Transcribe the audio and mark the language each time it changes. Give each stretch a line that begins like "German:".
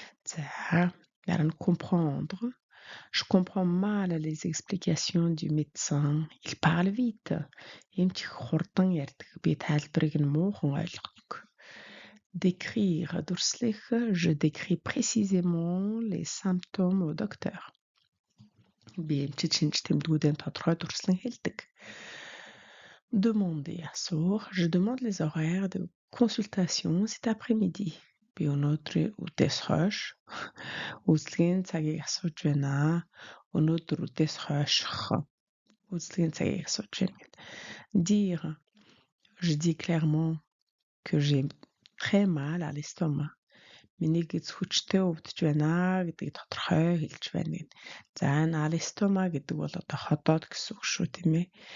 Mongolian: За дараа нь comprendre.
French: Je comprends mal les explications du médecin. Il parle vite.
Mongolian: Эмч хурдан ярьдаг. Би тайлбарыг нь муухан ойлгодог.
French: Décrire. Дүрслэх. Je décris précisément les symptômes au docteur.
Mongolian: Би эмчид шинж тэмдгүүдийн тодорхой дүрслэн хэлдэг. Demander. Асуух.
French: Je demande les horaires de consultation cet après-midi.
Mongolian: Би өнөөдрийн үдээс хойш үзлэгийн цагийг асууж байна. Өнөөдөр үдээс хойших үзлэгийн цагийг асууж байна гэдэг.
French: Dire. Je dis clairement que j'ai très mal à l'estomac.
Mongolian: Миний гэз хүчтэй өвдөж байна гэдгийг тодорхой хэлж байна гэдэг. За энэ à l'estomac гэдэг бол одоо ходоод гэсэн үг шүү тийм ээ.